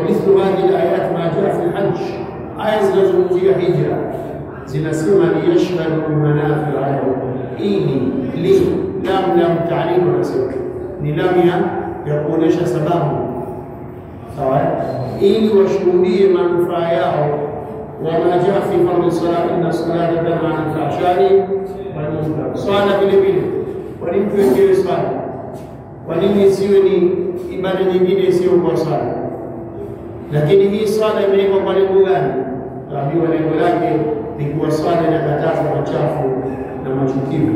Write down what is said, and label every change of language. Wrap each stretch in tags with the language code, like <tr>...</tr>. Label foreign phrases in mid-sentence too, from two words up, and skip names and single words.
<ar>مثل هذه الآيات ما جاء في الحج,</ar> <sw>aya zinazozungumzia hija zinasema</sw> <ar>ليشهدوا منافع لهم,</ar> <sw>ili</sw> <ar>لام تعليل ناصب,</ar> <sw>ni lam ya kuonesha sababu, sawa, ili washuhudie manufaa yao.</sw> <ar>وما جاء في فرض الصلاة إن الصلاة تنهى عن الفحشاء والمنكر,</ar> <sw>swala vile vile. Kwa nini tuwekewe swala? Kwa nini isiwe ni ibada nyingine isiyo kwa swala? Lakini hii swala imewekwa kwa lengo gani? Tuambiwa lengo lake ni kuwa swala inakataza machafu na machukivu.</sw>